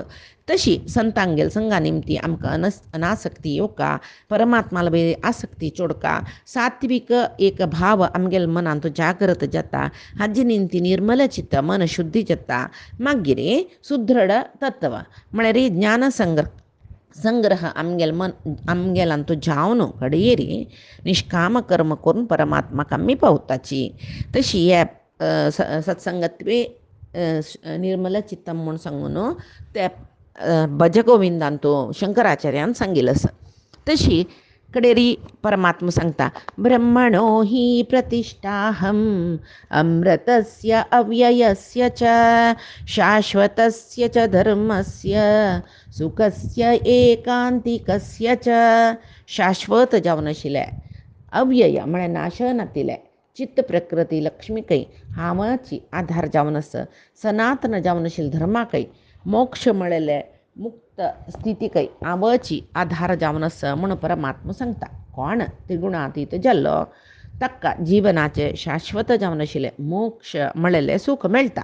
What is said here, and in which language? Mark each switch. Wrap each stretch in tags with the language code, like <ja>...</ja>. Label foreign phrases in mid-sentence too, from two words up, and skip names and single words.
<kok>तशी संतांगेल संगा निमती आमकां अनासक्ती येवका परमात्माला बी आसक्ती चोडका सात्विक एक भाव आमगेल मनांत जागृत जाता हाजी निमती निर्मल चित्त मन शुद्धी जाता मागीर सुदृढ तत्व म्हळ्यार ज्ञान संग्रह आमगेलांतू जावन घडयेरी निष्काम कर्म करून परमात्माक आमी पावताची. तशी हे</kok> <sa>सत्संगत्वे निर्मल चित्तम</sa> <kok>म्हूण सांगून ते भजगोविंदांतू शंकराचार्यान सांगिल्लें आसा.</kok> <sa>तशी कडेरी परमात्मा सांगता ब्रह्मणो हि प्रतिष्ठाहम अमृतस्य अव्ययस्य च शाश्वतस्य च धर्मस्य सुखस्य एकांतिकस्य च.</sa> <kok>शाश्वत जावन आशिल्लें अव्यय म्हळ्यार नाश नातिलें चित्त प्रकृती लक्ष्मीकय हांवाची आधार जावन आसा सनातन जावन आशिल्लें धर्माकय मोक्ष म्हळेले मुक्त स्थितीकय आवची आधार जावन आसा म्हूण परमात्मा सांगता. कोण त्रिगुणातीत जाल्लो ताका जिवनाचे शाश्वत जावन आशिल्लें मोक्ष म्हळेलें सूख मेळटा.</kok>